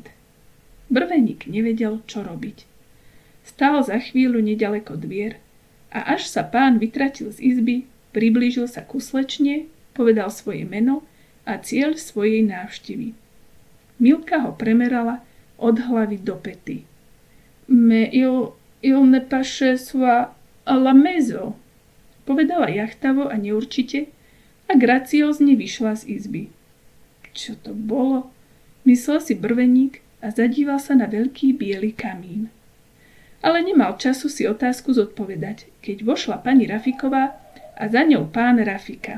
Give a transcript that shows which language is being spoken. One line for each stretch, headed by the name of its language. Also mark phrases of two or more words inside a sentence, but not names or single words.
Slovak: Brveník nevedel, čo robiť. Stál za chvíľu nedaleko dvier a až sa pán vytratil z izby, priblížil sa ku slečne, povedal svoje meno a cieľ svojej návštevy. Milka ho premerala od hlavy do pety.
French: Mais il ne passe soit à la maison,
Slovak: povedala jachtavo a neurčite a graciózne vyšla z izby. Čo to bolo? Myslel si Brveník a zadíval sa na veľký biely kamín. Ale nemal času si otázku zodpovedať, keď vošla pani Rafiková a za ňou pán Rafika.